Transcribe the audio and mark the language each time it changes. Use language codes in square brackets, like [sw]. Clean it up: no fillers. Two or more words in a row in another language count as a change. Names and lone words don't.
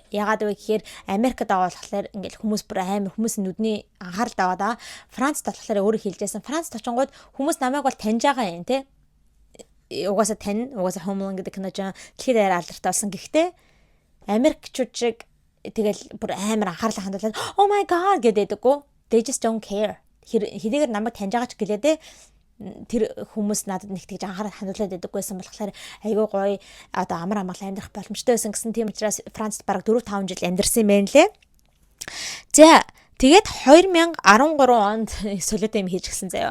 [mn] Ягаад вэ гэхээр Америкт байгаа болохоор ингээл хүмүүс бүр амар хүмүүсийн нүдний анхаарал таваад байгаа. Францд болохоор өөрөө хэлжсэн. Францд очингууд хүмүүс намайг бол таньж байгаа юм те. Угаасаа Homeland гэдэг кино жаа дэлхийд даяар алдартай болсон. Гэхдээ Америкчууд шиг тэгэл бүр амар анхаарал хандуулаад [en] oh my god [mn] гэдэггүй. [en] They just don't care. [mn] Хэдийгээр намайг таньж байгаа ч гэлээ тэр хүмүүс надад нэг тэгж анхаарал хандуулаад байдаггүйсэн болохоор айгүй гоё одоо амар амгалан амьдрах боломжтой байсан гэсэн тийм учраас Францд бараг 4-5 жил амьдэрсэн юм байна лээ. За тэгээд 2013 онд солиотой юм хийж гисэн заяа.